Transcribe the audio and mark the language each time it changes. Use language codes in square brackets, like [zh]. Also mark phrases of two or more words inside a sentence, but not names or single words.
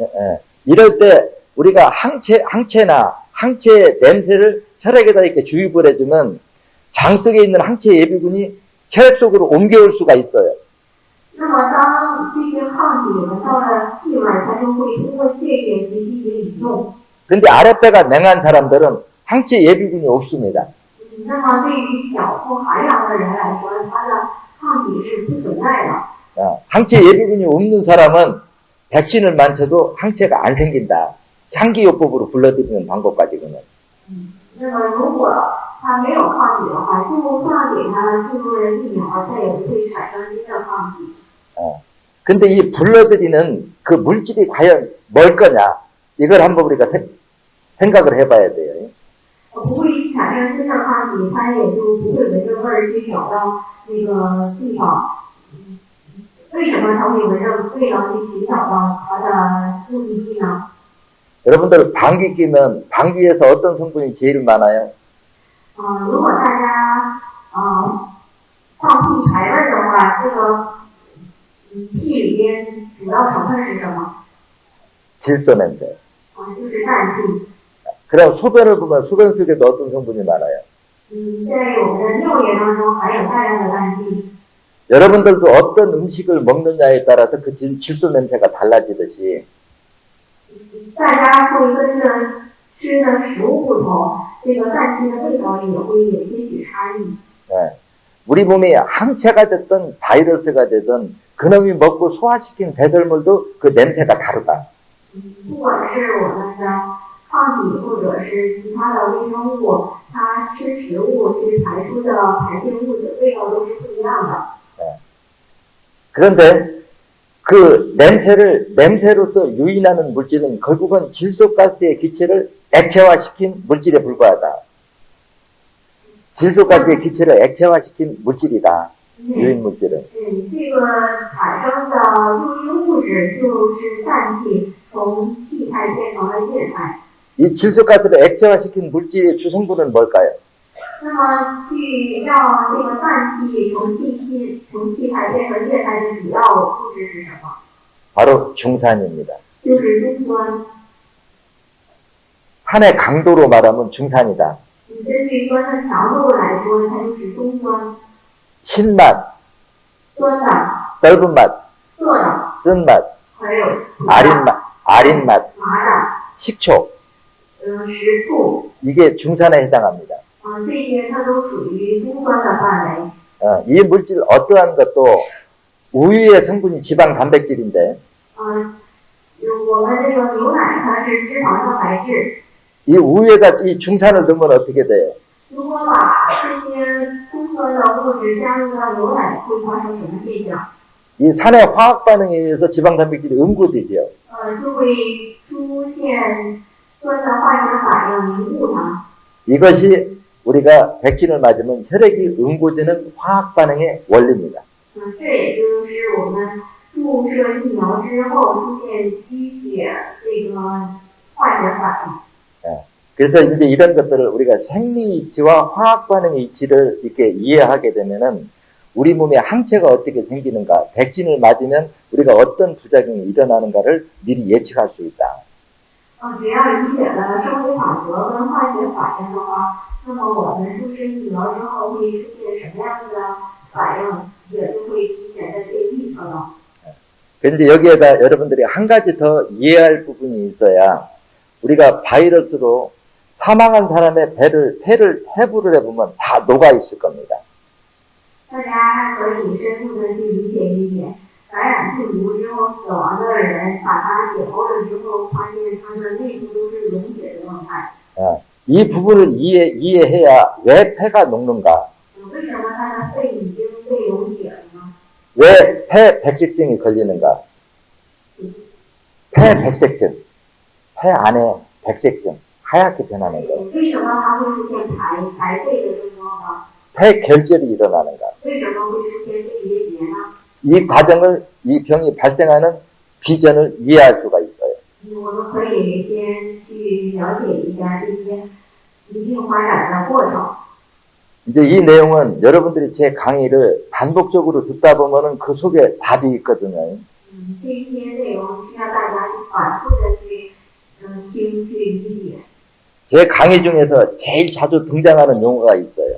[ko] 이럴 때 우리가 항체나 항체 냄새를 혈액에다 이렇게 주입을 해주면 장 속에 있는 항체 예비군이 혈액 속으로 옮겨올 수가 있어요. [zh] 那么当这些抗体闻到了气味，它就会通过血液去进行移动。 [ko] 근데 아랫배가 냉한 사람들은 항체 예비군이 없습니다. [zh] 那么对于小腹寒凉的人来说，它的抗体是不存在的。 [ko] 항체 예비군이 없는 사람은 백신을 맞춰도 항체가 안 생긴다. 향기요법으로 불러들이는 방법까지는. [zh] 那么如果它没有抗体的话，就算给它注入了疫苗，它也不会产生新的抗体。 [ko] 근데 이 불러들이는 그 물질이 과연 뭘 거냐? 이걸 한번 우리가 생각을 해봐야 돼요. [zh] 不会产生新的抗体，它也就不会闻着味儿去找到那个地方。为什么它会闻着味道去寻找到它的目的地呢？ [ko] 여러분들 방귀 끼면 방귀에서 어떤 성분이 제일 많아요? [zh] 如果大家放屁排味的话，这个屁里边主要成分是什么？ [ko] 질소 냄새. [zh] 就是氮气。 [ko] 그럼 소변을 보면 소변 속에도 어떤 성분이 많아요? [zh] 在我们的尿液当中含有大量的氮气。 [ko] 여러분들도 어떤 음식을 먹느냐에 따라서 그 질소 냄새가 달라지듯이 [zh] 大家会跟着吃的食物不同，这个氮气的味道也会有些许差异。 [ko] 우리 몸에 항체가 됐든 바이러스가 되든 그놈이 먹고 소화시킨 배설물도 그 냄새가 다르다. [zh] 不管是我们的抗体或者是其他的微生物，它吃食物去排出的排泄物的味道都是不一样的。 [ko] 그런데 그 냄새로서 유인하는 물질은 결국은 질소가스의 기체를 액체화시킨 물질에 불과하다. 질소가스의 기체를 액체화시킨 물질이다. 유인 물질은. [zh] 这个产生的诱因物质就是氮气从气态变成了液态。 [ko] 이 질소가스를 액체화시킨 물질의 주성분은 뭘까요? [zh] 那么，去让这个氮气从气态变成液态的主要物质是什么？ [ko] 바로 중산입니다. [zh] 就是中酸。 [ko] 산의 강도로 말하면 중산이다. [zh] 根据酸的强度来说，它就是中酸。 [ko] 신맛, [zh] 酸的、 [ko] 떫은 맛, [zh] 涩的， [ko] 쓴맛, [zh] 还有苦的、 [ko] 아린 맛, [zh] 麻的， [ko] 식초. [zh] 食醋， [ko] 이게 중산에 해당합니다. [zh] 这些它都属于中酸的范围。 [ko] 이 물질 어떠한 것도 우유의 성분이 지방 단백질인데 [zh] 我们这个牛奶它是脂肪蛋白质， [ko] 이 우유에다 이 중산을 넣으면 어떻게 돼요? [zh] 如果把这些中酸的物质加入到牛奶，会发生什么现象？ [ko] 이 산의 화학 반응에 의해서 지방 단백질이 응고되죠. [zh] 就会出现酸的化学反应凝固它。 [ko] 이것이 우리가 백신을 맞으면 혈액이 응고되는 화학 반응의 원리입니다. [zh] 这也就是我们注射疫苗之后出现淤血这个化学反应。 [ko] 그래서 이제 이런 것들을 우리가 생리 이치와 화학 반응의 이치를 이렇게 이해하게 되면은 우리 몸에 항체가 어떻게 생기는가, 백신을 맞으면 우리가 어떤 부작용이 일어나는가를 미리 예측할 수 있다. [zh] 只要理解了生理法则跟化学反应的话，那么我们注射疫苗之后会出现什么样的反应，也就会提前的被预测到。 [ko] 그런데 여기에다 여러분들이 한 가지 더 이해할 부분이 있어야 우리가 바이러스로 사망한 사람의 폐를 해부를 해보면 다 녹아 있을 겁니다. [zh] 大家还可以深入的去理解一点，感染病毒之后死亡的人，把它解剖了之后，发现它的内部都是溶解的状态。 [ko] 이 부분을 이해해야 왜 폐가 녹는가? [zh] 为什么它的肺已经被溶解了呢？ [ko] 왜 폐 백색증이 걸리는가? 폐 백색증, 폐 안에 백색증, 하얗게 변하는 것. [zh] 为什么它会出现排肺的症状呢？ [ko] 폐 결절이 일어나는가? [zh] 为什么会出现肺结节呢？ [ko] 이 과정을, 이 병이 발생하는 비전을 이해할 수가 있어요. [zh] 我们可以先去了解一下这些疾病发展的过程。 [ko] 이제 이 내용은 여러분들이 제 강의를 반복적으로 듣다 보면은 그 속에 답이 있거든요. [zh] 这些内容需要大家去反复的去听去理解。 [ko] 제 강의 중에서 제일 자주 등장하는 용어가 있어요.